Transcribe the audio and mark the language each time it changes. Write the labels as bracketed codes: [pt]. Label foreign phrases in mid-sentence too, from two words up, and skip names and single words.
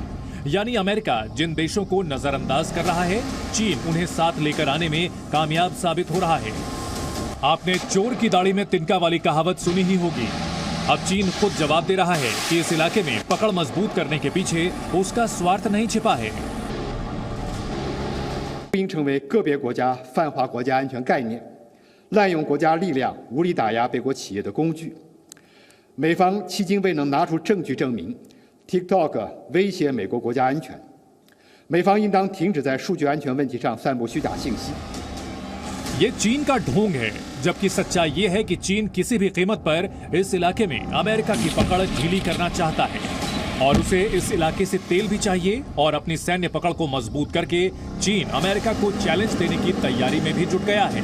[hi] यानी अमेरिका जिन देशों को नजरअंदाज कर रहा है, चीन उन्हें साथ लेकर आने में कामयाब साबित हो रहा है। आपने चोर की दाढ़ी में तिनका वाली कहावत सुनी ही होगी। अब चीन खुद जवाब दे रहा है कि इस इलाके में पकड़ मजबूत करने के पीछे उसका स्वार्थ नहीं छिपा है। [zh] 并成为个别国家泛化国家安全概念，滥用国家力量无理打压北国企业的工具。美方迄今未能拿出证据证明 TikTok 威胁美国国家安全， 美方应当停止在数据安全问题上散布虚假信息。 [hi] ये चीन का ढोंग है, जबकि सच्चाई ये है कि चीन किसी भी कीमत पर इस इलाके में अमेरिका की पकड़ ढीली करना चाहता है और उसे इस इलाके से तेल भी चाहिए और अपनी सैन्य पकड़ को मजबूत करके चीन अमेरिका को चैलेंज देने की तैयारी में भी जुट गया है।